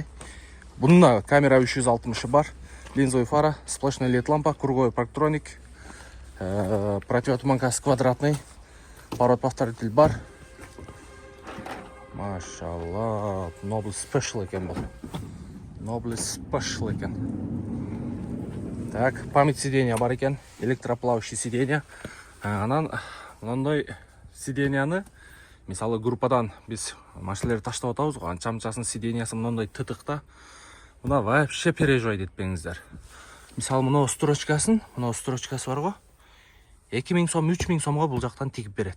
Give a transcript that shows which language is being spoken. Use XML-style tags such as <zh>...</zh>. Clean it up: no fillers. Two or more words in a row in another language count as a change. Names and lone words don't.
<ru>Бунда камера 360 бар, линзовый фара, сплошной LED лампа, круговой парктроник, противотуманка квадратный, поворот-повторитель бар.</ru> <ky>Машалла, Nobles Special экен бул. Nobles Special экен.</ky> <ru>Так, память сиденья</ru> <ky>бар екен,</ky> <ru>электроплавающий сиденья.</ru> <ky>Анан мындай сиденьяны, мисалы группадан біз машиналерди таштап атабыз го, анча-мынчасын сиденьясы мындай тытыкта. Мына</ky> <ru>вообще переживать</ru> <ky>этпеңиздер. Мисалы мына строчкасы бар го. 2000 сом, 3000 сомго бул жактан тигип берет.</ky>